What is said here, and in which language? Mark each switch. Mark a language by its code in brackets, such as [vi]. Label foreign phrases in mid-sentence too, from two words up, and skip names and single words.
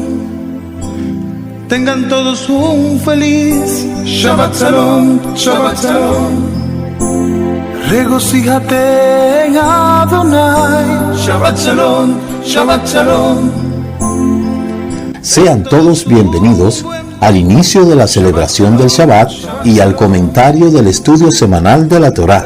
[es] Tengan todos un feliz [he] שבת שלום, שבת שלום. [es] Regocíjate en Adonai. [he] שבת שלום, שבת שלום. [es] Sean todos bienvenidos al inicio de la celebración del Shabbat y al comentario del estudio semanal de la Torá.